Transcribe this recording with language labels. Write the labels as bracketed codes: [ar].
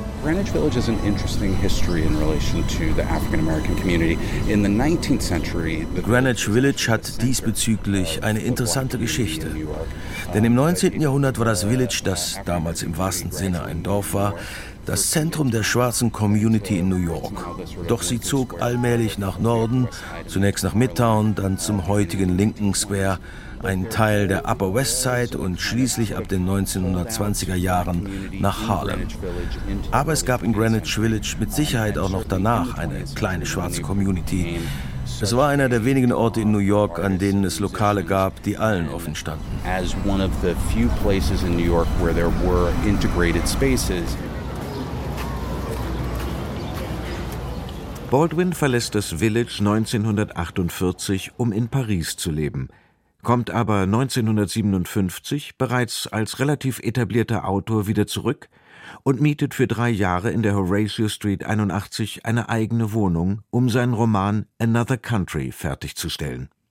[en] Greenwich Village has an interesting history in relation to the African American community. In the 19th century, [de] Greenwich Village hat diesbezüglich eine interessante Geschichte. Denn im 19. Jahrhundert war das Village, das damals im wahrsten Sinne ein Dorf war, das Zentrum der schwarzen Community in New York. Doch sie zog allmählich nach Norden, zunächst nach Midtown, dann zum heutigen Lincoln Square, ein Teil der Upper West Side und schließlich ab den 1920er Jahren nach Harlem. Aber es gab in Greenwich Village mit Sicherheit auch noch danach eine kleine schwarze Community. Es war einer der wenigen Orte in New York, an denen es Lokale gab, die allen offen standen. [en] As one of the few places in New York where there were integrated spaces. [de] Baldwin verlässt das Village 1948, um in Paris zu leben, kommt aber 1957 bereits als relativ etablierter Autor wieder zurück und mietet für 3 Jahre in der Horatio Street 81 eine eigene Wohnung, um seinen Roman Another Country fertigzustellen.